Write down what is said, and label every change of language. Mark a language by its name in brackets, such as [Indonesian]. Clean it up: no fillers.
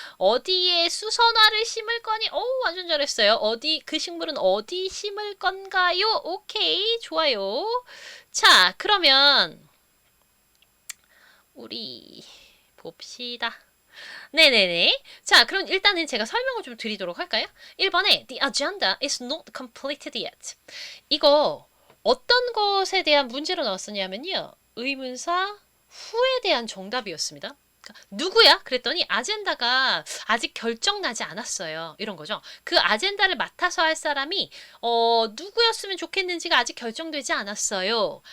[Korean] 어디에 수선화를 심을 거니? 완전 잘했어요. 그 식물은 어디 심을 건가요? 오케이, 좋아요. 자, 그러면 우리 봅시다. 네네네. 자, 그럼 일단은 제가 설명을 좀 드리도록 할까요? [English] 1번에 The agenda is not completed yet. [Korean] 이거 어떤 것에 대한 문제로 나왔었냐면요. 의문사 후에 대한 정답이었습니다. 그러니까 누구야? 그랬더니 아젠다가 아직 결정나지 않았어요. 이런 거죠. 그 아젠다를 맡아서 할 사람이 누구였으면 좋겠는지가 아직 결정되지 않았어요.